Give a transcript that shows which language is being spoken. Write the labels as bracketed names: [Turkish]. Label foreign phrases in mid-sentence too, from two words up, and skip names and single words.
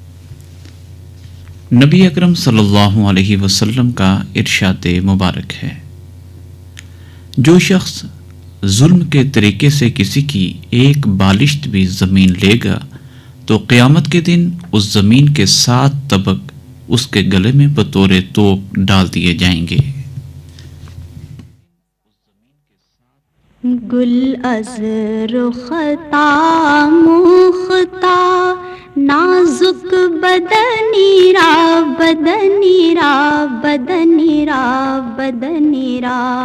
[Urdu] نبی اکرم صلی اللہ علیہ وسلم کا ارشاد مبارک ہے، جو شخص ظلم کے طریقے سے کسی کی ایک بالشت بھی زمین لے گا تو قیامت کے دن اس زمین کے 7 طبق اس کے گلے میں بطور توپ ڈال دیے جائیں گے۔ [Persian] گل از رختا مختا نازک بدنی را بدنی را بدنی را بدنی را